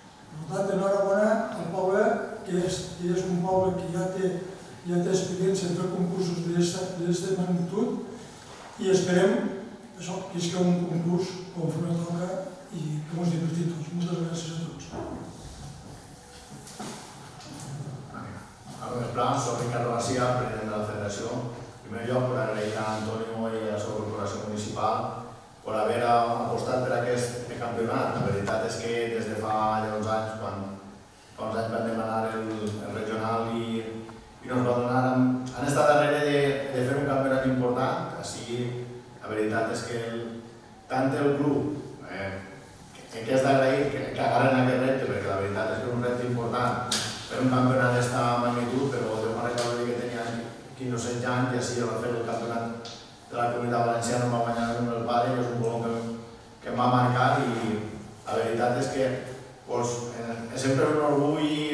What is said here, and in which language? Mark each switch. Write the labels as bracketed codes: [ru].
[ca] Per tant, enhorabona al poble, que és un poble que ja té experiència en fer concursos d'aquesta magnitud i esperem que és un concurs conforme toca i que ens divertim tots. Moltes gràcies a tots. [es] Buenos plans, soy Ricardo García, presidente de la Federación. [ca] En primer lloc, per agrair a Antonio i a la seva corporació municipal per haver apostat per aquest campionat. La veritat és que des de fa ja uns anys, fa uns anys van demanar el regional i no ens va donar. Han estat darrere de fer un campionat important, així la veritat és que tant el club, que és d'agrair que agarren aquest repte, perquè la veritat és que és un repte important per un campionat d'esta magnitud, però jo me'n recordo que tenia 15 o 16 anys i així va fer el campionat de la comunitat valenciana, em va guanyar el meu pare, que és un colom que em va marcar i la veritat és que és sempre un orgull i